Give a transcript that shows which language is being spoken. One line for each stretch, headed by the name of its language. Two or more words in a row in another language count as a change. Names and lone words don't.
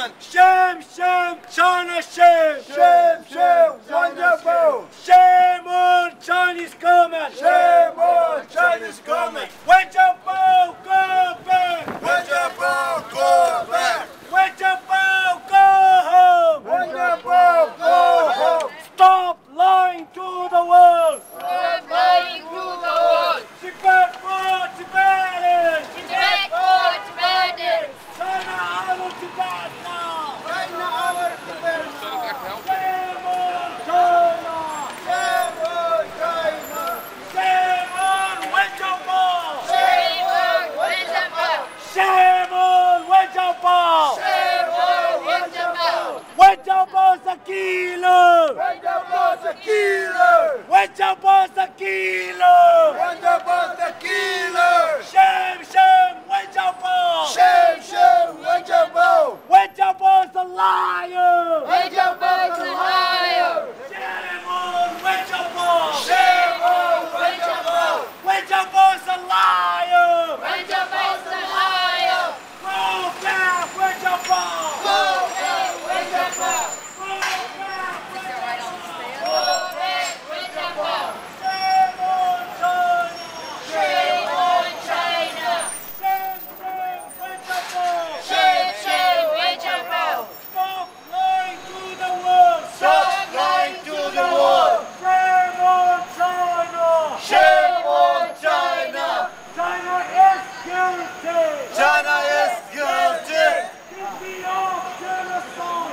English: Shame, shame, China, shame. Shame, shame, Wen Jiabao. Shame on Chinese government. Shame on Chinese government. Wen Jiabao, go back. Wen Jiabao, go back. Wen Jiabao, go home. Wen Jiabao, go home. Stop lying to the world. Stop lying to the world. Tibet for Tibetans. Tibet for Tibetans. China, our Tibet now. China, our Tibet. Shame on China. Shame on China. Shame on Wen Jiabao. Shame on Wen Jiabao. Shame on Wen Jiabao. Shame on Wen Jiabao. Wen Jiabao's a killer. Wen Jiabao's a killer. Wen Jiabao's a killer. Wen Jiabao's a killer. Shame, shame, Wen Jiabao. Shame, shame, Wen Jiabao. Wen Jiabao's a liar. Wen Jiabao's a liar. Shame on Wen Jiabao. Shame on Wen Jiabao. Wen Jiabao's a liar. Wen Jiabao's a liar. Go back, Wen Jiabao. Go back, Wen Jiabao. Go back, Wen Jiabao. Go back, Wen Jiabao. Shame on China. Shame on China. Shame, shame, Wen Jiabao. Shame, shame, Wen Jiabao. Stop lying to the world. Stop lying to the world. Shame on China. Shame on China. China is guilty. China is guilty. Guilty of genocide.